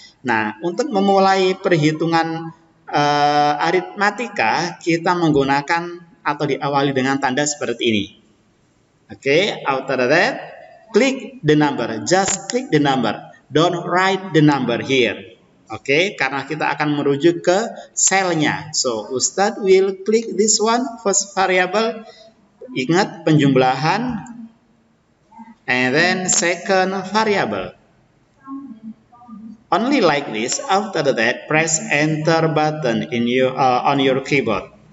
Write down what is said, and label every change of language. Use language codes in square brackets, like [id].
[id] Nah, untuk memulai perhitungan aritmatika, kita menggunakan atau diawali dengan tanda seperti ini. [en] Oke, after that, click the number. Just click the number. Don't write the number here. [id] Oke, karena kita akan merujuk ke selnya. [en] So, Ustadz will click this one, first variable. [id] Ingat penjumlahan. [en] And then second variable. Only like this. After that, press enter button in on your keyboard.